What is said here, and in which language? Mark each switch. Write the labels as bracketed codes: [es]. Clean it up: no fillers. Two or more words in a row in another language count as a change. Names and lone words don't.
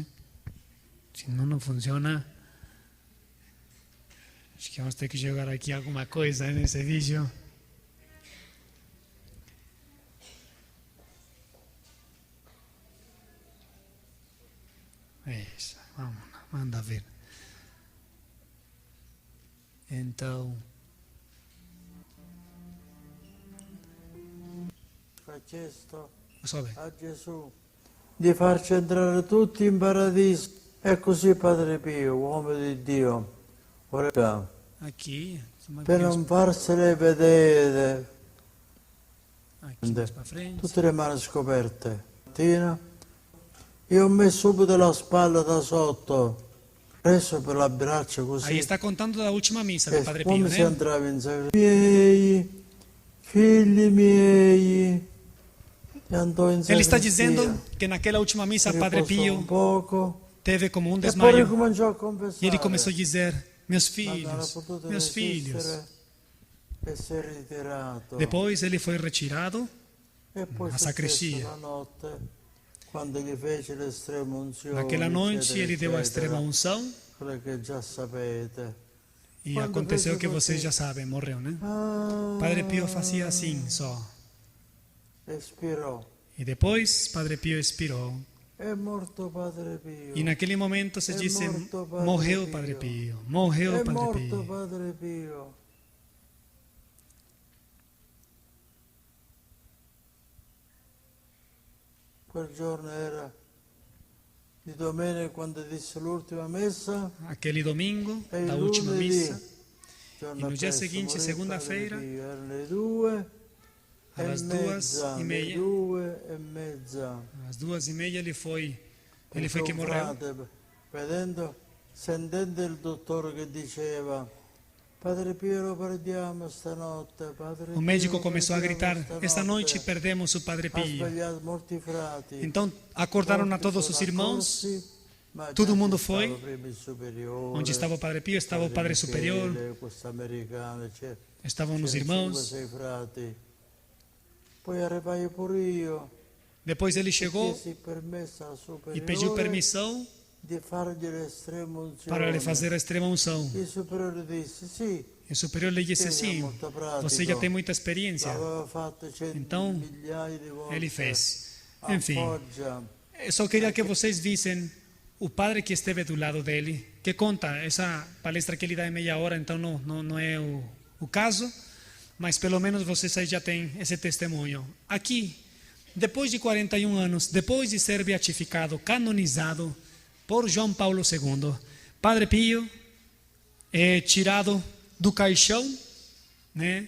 [pt] Se não funciona, acho que vamos ter que jogar aqui alguma coisa nesse vídeo. Isso, vamos lá, manda ver. Então, [it] ha chiesto [pt] sobe. [it] a Gesù di farci entrare tutti in paradiso. E così Padre Pio, uomo di Dio, ora, [pt] Aqui, [it] per non farsele vedere, [pt] aqui mais para frente. [it] tutte le mani scoperte. Mattina, io ho messo subito la spalla da sotto, preso per la braccia così. [pt] Aí está contando da última missa E do Padre Pio, [it] come si [pt] né? [it] entrava in sacrestia, miei, figli miei, e andò in [pt] Ele está [it] sacrestia, [pt] dizendo que naquela última missa Padre [it] riposò un [pt] Pio [it] poco, [pt] teve como um [it] e poi [pt] desmaio [it] ricominciò a [pt] e [it] confessare. [pt] ele começou a dizer: meus [it] Ma non ha [pt] filhos, [it] potuto [pt] meus filhos. [it] resistere e si è ritirato. [pt] Depois ele foi retirado [it] E poi a successo sacrestia. la notte, quando gli fece l'estrema unzione, [pt] Naquela noite [it] eccetera, [pt] ele deu a [it] eccetera, [pt] extrema unção [it] quello che già sapete. [pt] e [it] Quando [pt] aconteceu fez que assim, vocês já sabem, morreu, né? Ah, Padre Pio fazia assim só. [it] espirò. [pt] E depois Padre Pio expirou. [it] È morto Padre Pio. [pt] E naquele momento se [it] È [pt] disse: [it] morto Padre [pt] morreu [it] Pio. [pt] Padre Pio, morreu [it] È Padre morto Pio. [pt] Padre Pio. [it] Quel giorno era di domenica quando disse l'ultima messa [pt] Aquele domingo [it] e [pt] da [it] il [pt] última [it] lunedì, [pt] missa, [it] giorno [pt] e no dia [it] appresso, [pt] seguinte, [it] morì [pt] segunda-feira, [it] Padre Pio. Erano le 2 [pt] às [it] e [pt] 2h30, [it] le 2:30. [pt] às 2h30 ele foi [it] Perché [pt] que [it] un [pt] morreu. [it] frate, sentendo il dottore che diceva Padre Pio lo perdiamo stanotte, Padre [pt] O médico [it] Pio, [pt] começou a [it] perdiamo [pt] gritar: esta noite perdemos o Padre [it] Ha [pt] Pio. [it] svegliato molti frati. [pt] Então acordaram a [it] Molti [pt] todos [it] sono [pt] os irmãos. [it] accorsi, ma [pt] todo [it] già [pt] mundo [it] ci [pt] foi. [it] stava prima il superiore, [pt] Onde estava o Padre Pio, estava o Padre Superior, [it] Michele, questo americano, [pt] estavam os [it] c'erano [pt] irmãos. [it] 5 o 6 frati. Poi arrivai pure io. [pt] Depois ele chegou [it] Chiesi permesso al [pt] e [it] superiore [pt] pediu permissão [it] di fargli l'estrema unzione. [pt] para lhe fazer a extrema unção. [it] Il superiore disse sì, [pt] E o superior lhe disse: Sim, é sim, muito prático. você já tem muita experiência. [it] l'aveva fatto [pt] Então, [it] migliaia di volte. [pt] Ele fez. Enfim, [it] Appoggia. [pt] eu só queria que vocês vissem o padre que esteve do lado dele, que conta essa palestra que ele dá em meia hora, então não é o caso, mas pelo menos vocês aí já têm esse testemunho. Aqui, depois de 41 anos, depois de ser beatificado, canonizado por João Paulo II, Padre Pio é tirado do caixão, né?